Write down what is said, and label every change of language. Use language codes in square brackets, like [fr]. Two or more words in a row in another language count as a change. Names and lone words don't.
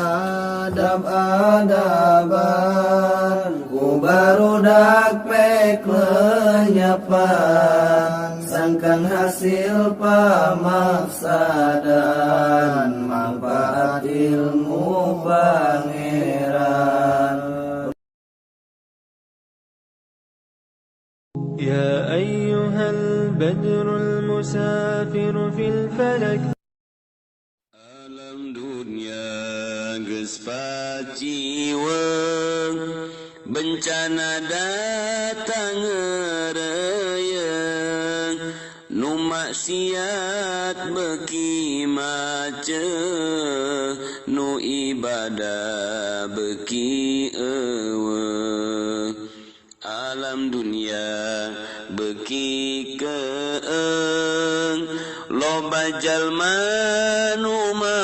[su] adab-adaban ku barudak pek lenyapan sangkan hasil pamaksadan manfaat ilmu pangeran. [ar] يا أيها البدر المسافر في الفلك [su] alam dunia geus paciweung bencana datang ngeureyeung nu maksiat beuki maceuh nu ibadah beuki eueuh alam dunia beuki keung loba jalma nu